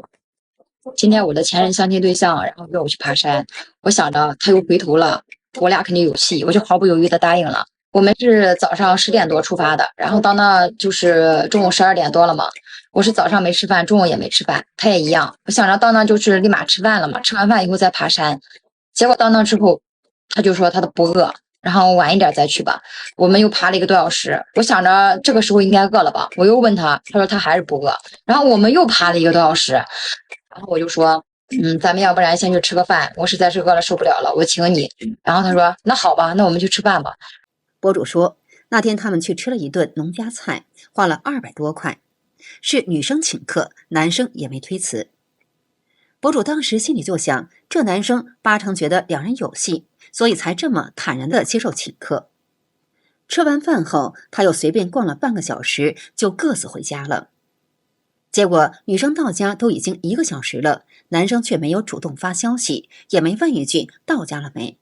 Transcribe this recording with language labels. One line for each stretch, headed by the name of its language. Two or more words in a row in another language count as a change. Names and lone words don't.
Chinese: 今天我的前任相親對象，然後約我去爬山，我想着他又回頭了，我倆肯定有戲，我就毫不猶豫的答應了。我們是早上10點多出發的，然後到那就是中午12點多了嘛。我是早上沒吃飯，中午也沒吃飯，他也一樣。我想着到那就是立馬吃飯了嘛，吃完飯以後再爬山。結果到那之後，他就說他都不餓，然後晚一點再去吧。我們又爬了1個多小時，我想着這個時候應該餓了吧，我又問他，他說他還是不餓。然後我們又爬了1個多小時，然後我就說咱們要不然先去吃個飯，我實在是餓了受不了了，我請你。然後他說那好吧，那我們去吃飯吧。博主說，那天他們去吃了一頓農家菜，花了200多塊，是女生請客，男生也沒推辭。博主當時心裡就想，這男生8成覺得兩人有戲，所以才這麼坦然地接受請客。吃完飯後，他又隨便逛了半個小時，就各自回家了。結果女生到家都已經1個小時了，男生卻沒有主動發消息，也沒問一句到家了沒。